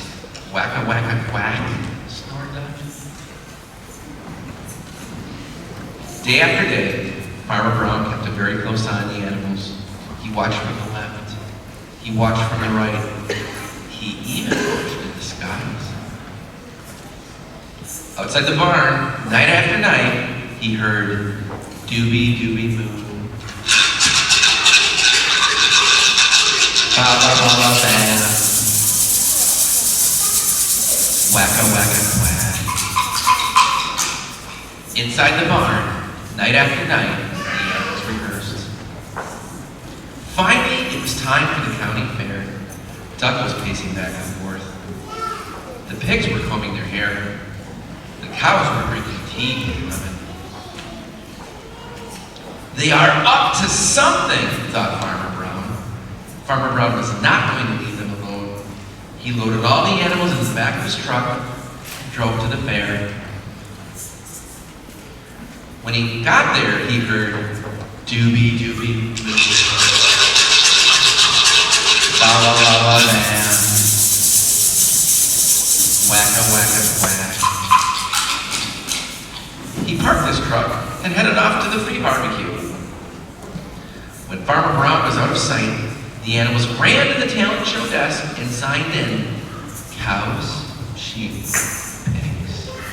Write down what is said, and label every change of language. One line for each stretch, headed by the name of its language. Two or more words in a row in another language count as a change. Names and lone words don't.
English: Wacka wacka quack, snored Duck. Day after day, Farmer Brown kept a very close eye on the animals. He watched from the left. He watched from the right. He even watched in the skies. Outside the barn, night after night, he heard doobie doobie moo. Ba ba ba ba ba. Wacka wacka quack. Inside the barn, night after night, the animals rehearsed. Finally, it was time for the county fair. Duck was pacing back and forth. The pigs were combing their hair. The cows were drinking tea and lemon. They are up to something, thought Farmer Brown. Farmer Brown was not going to leave them alone. He loaded all the animals in the back of his truck and drove to the fair. When he got there, he heard doobie doobie moo. La la la la la. Wacka wacka quack. He parked his truck and headed off to the free barbecue. When Farmer Brown was out of sight, the animals ran to the talent show desk and signed in cows, sheep, pigs.